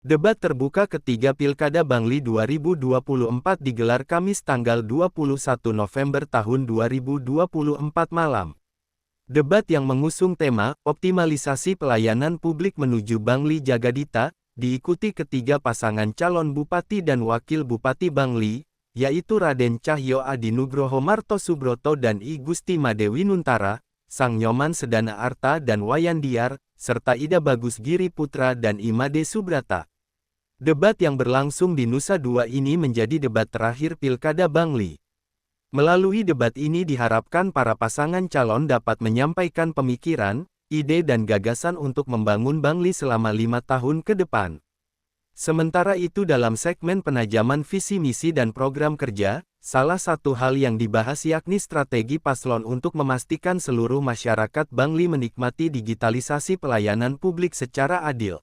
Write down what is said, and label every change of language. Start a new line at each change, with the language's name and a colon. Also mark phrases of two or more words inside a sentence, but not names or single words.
Indonesian: Debat terbuka ketiga Pilkada Bangli 2024 digelar Kamis tanggal 21 November tahun 2024 malam. Debat yang mengusung tema, optimalisasi pelayanan publik menuju Bangli Jagadita, diikuti ketiga pasangan calon Bupati dan Wakil Bupati Bangli, yaitu Raden Cahyo Adinugroho Martosubroto dan I Gusti Madewi Nuntara, Sang Nyoman Sedana Arta dan Wayan Diar, serta Ida Bagus Giri Putra dan Imade Subrata. Debat yang berlangsung di Nusa Dua ini menjadi debat terakhir Pilkada Bangli. Melalui debat ini diharapkan para pasangan calon dapat menyampaikan pemikiran, ide dan gagasan untuk membangun Bangli selama 5 tahun ke depan. Sementara itu dalam segmen penajaman visi misi dan program kerja, salah satu hal yang dibahas yakni strategi paslon untuk memastikan seluruh masyarakat Bangli menikmati digitalisasi pelayanan publik secara adil.